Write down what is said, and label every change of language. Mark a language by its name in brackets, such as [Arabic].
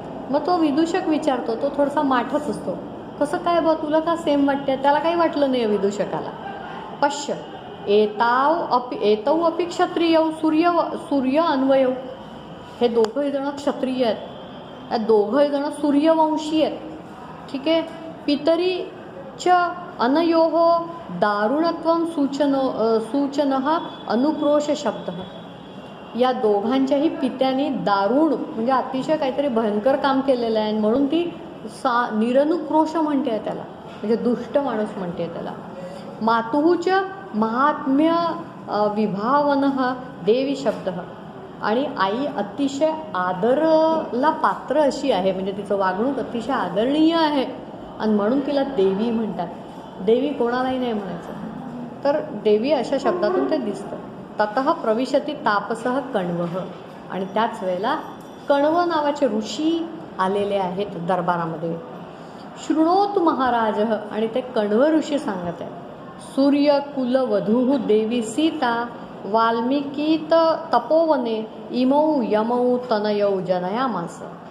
[Marathi] मग तो विदूषक विचारतो, तो थोडासा माठच असतो, कसं काय बा तुला का सेम वाटते. त्याला काही वाटलं नाही विदूषकाला. [Sanskrit] पश्य एतौ अपि क्षत्रियौ सूर्य अन्वयौ. [Marathi] हे दोघंही जण क्षत्रिय आहेत, या दोघंही जण सूर्यवंशी आहेत. ठीक आहे. [Sanskrit] पितरी च अनयोः दारुणत्वं सूचनः अनुक्रोश शब्द. [Marathi] या दोघांच्याही पित्याने दारुण म्हणजे अतिशय काहीतरी भयंकर काम केलेलं आहे म्हणून ती निरनुक्रोश म्हणते आहे त्याला, म्हणजे दुष्ट माणूस म्हणते त्याला. [Sanskrit] मातुःच महात्म्य विभावनः देवी शब्द. [Marathi] आणि आई अतिशय आदरला पात्र अशी आहे, म्हणजे तिचं वागणूक अतिशय आदरणीय आहे आणि म्हणून तिला देवी म्हणतात. देवी कोणालाही नाही म्हणायचं, तर देवी अशा शब्दातून ते दिसतं. [Sanskrit] ततः प्रविशती तापसः कण्वः. [Marathi] आणि त्याच वेळेला कण्व नावाचे ऋषी आलेले आहेत दरबारामध्ये. [Sanskrit] शृणोतु महाराज, [Marathi] आणि ते कण्व ऋषी सांगत आहे, [Sanskrit] सूर्य कुल वधू देवी सीता वाल्मिकीत तपोवने इमौ यमौ तनयौ जनयामास.